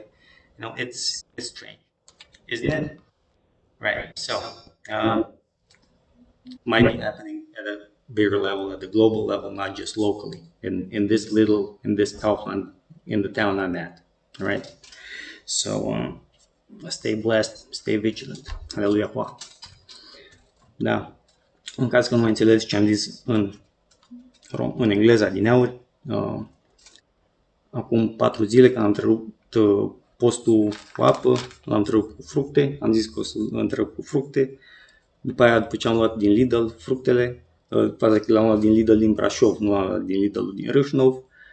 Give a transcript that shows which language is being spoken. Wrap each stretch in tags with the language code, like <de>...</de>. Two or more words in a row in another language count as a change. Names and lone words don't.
<en>It's strange, isn't it? Right. So might be happening at a bigger level, at the global level, not just locally. In this Kaufland, in the town I'm at. All right. So stay blessed, stay vigilant. Hallelujah. Da.</en> <ro>În caz că nu mai înțelegi ce am zis în engleză adineauri, acum 4 zile când am întrerupt postul cu apă, l-am întrerupt cu fructe, am zis că o să întrerup cu fructe, după aia, după ce am luat din Lidl fructele, după aceea l-am luat din Lidl din Brașov, nu am luat din Lidl din Râșnov,</ro>